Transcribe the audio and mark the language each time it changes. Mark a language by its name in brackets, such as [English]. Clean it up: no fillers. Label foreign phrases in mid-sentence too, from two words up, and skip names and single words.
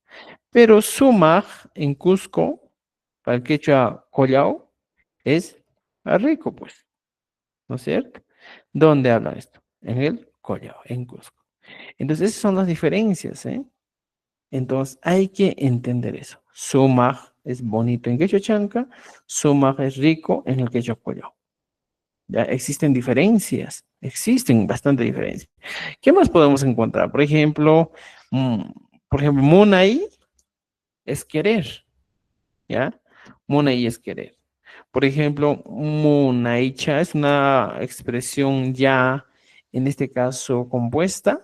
[Spanish] Pero sumaj en Cusco, para el quechua collao, es rico, pues. ¿No es cierto? ¿Dónde habla esto? En el collao, en Cusco. Entonces, esas son las diferencias, ¿eh? Entonces, hay que entender eso. Sumaj es bonito en quechua chanca, sumaj es rico en el quechua collao. Ya existen bastante diferencias. ¿Qué más podemos encontrar? Mm, por ejemplo, Munay es querer, ¿ya? Munay es querer. Por ejemplo, Munaicha es una expresión ya, en este caso, compuesta.